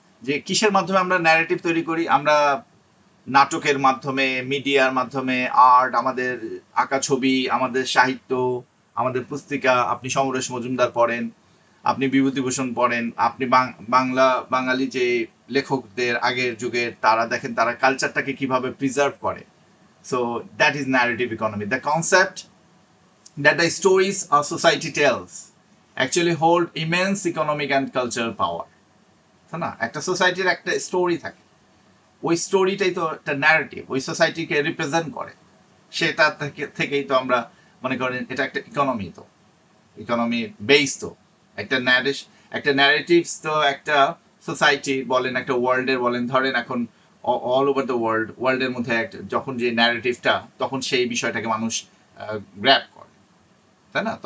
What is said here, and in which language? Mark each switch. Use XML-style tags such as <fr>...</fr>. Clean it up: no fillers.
<bn>যে কিসের মাধ্যমে আমরা ন্যারেটিভ তৈরি করি? আমরা নাটকের মাধ্যমে, মিডিয়ার মাধ্যমে, আর্ট, আমাদের আঁকা ছবি, আমাদের সাহিত্য, আমাদের পুস্তিকা। আপনি সমরেশ মজুমদার পড়েন, আপনি বিভূতিভূষণ পড়েন, আপনি বাঙালি যে লেখকদের আগের যুগের, তারা দেখেন তারা কালচারটাকে কিভাবে প্রিজার্ভ করে।</bn> <en>So that is narrative economy, the concept that the stories a society tells actually hold immense economic and cultural power.</en> <bn>তাই না? একটা সোসাইটির একটা স্টোরি থাকে, ওই স্টোরিটাই তো একটা ন্যারেটিভ, ওই সোসাইটিকে রিপ্রেজেন্ট করে, সেটা থেকেই তো আমরা মনে করেন এটা একটা ইকোনমি, তো ইকোনমি বেস, তো একটা ন্যারেটিভস, তো একটা সোসাইটি বলেন, একটা ওয়ার্ল্ডের বলেন, ধরেন এখন অল ওভার দ্য ওয়ার্ল্ডের মধ্যে যখন যে ন্যারেটিভটা, তখন সেই বিষয়টাকে মানুষ গ্র্যাব করে, তাই না?</bn>